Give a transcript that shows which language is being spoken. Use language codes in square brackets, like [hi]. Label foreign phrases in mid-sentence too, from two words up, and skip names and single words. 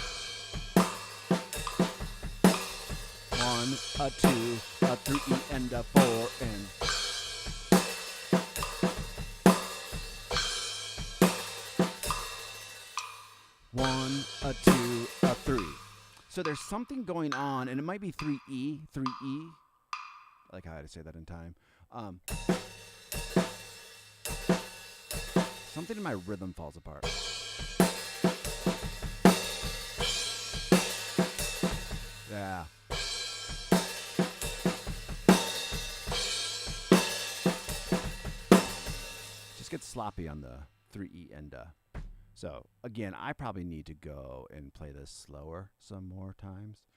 [en] 1, a 2, a 3 and a 4 and 1, a 2, a 3. So there's something going on, and it might be 3E, 3E. I like how I had to say that in time. Something in my rhythm falls apart. Yeah. Just get sloppy on the 3E and So, again, I probably need to go and play this slower some more times.